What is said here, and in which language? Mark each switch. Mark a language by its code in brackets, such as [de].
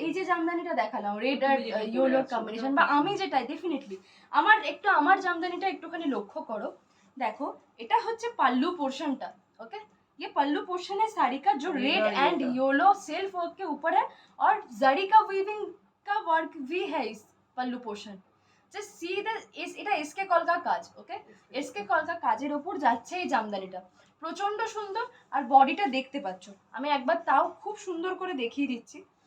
[bn] এই যে জামদানিটা দেখালাম রেড আর ইয়েলোর কম্বিনেশন, বা আমি যেটা ডেফিনেটলি আমার জামদানিটা একটুখানি লক্ষ্য করো, দেখো এটা হচ্ছে পাল্লू पोर्शनটা। [hi] ओके, ये पल्लू पोर्शन है साड़ी का जो red and yellow self work के ऊपर है, और जरी का वीविंग का वर्क भी है इस पल्लू पोर्शन। [bn] জাস্ট সি দ্য এটা এসকে কলকা কাজ, ওকে এসকে কলকা কাজের ওপর যাচ্ছে এই জামদানিটা, প্রচন্ড সুন্দর। আর বডিটা দেখতে পাচ্ছ, আমি একবার তাও খুব সুন্দর করে দেখিয়ে দিচ্ছি।